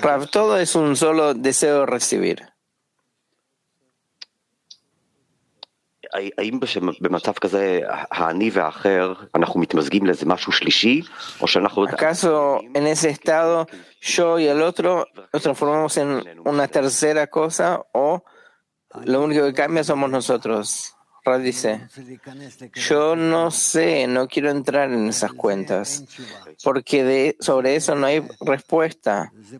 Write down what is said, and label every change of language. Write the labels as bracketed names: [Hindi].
[Spanish] Todo es un solo deseo de recibir. [Hebrew] האם במצב כזה האני והאחר אנחנו מתמזגים לאיזה משהו שלישי או שאנחנו [Spanish] ¿Acaso en ese estado yo y el otro nos transformamos en una tercera cosa o lo único que cambia somos nosotros? Rad dice, yo no sé, no quiero entrar en esas cuentas porque sobre eso no hay respuesta.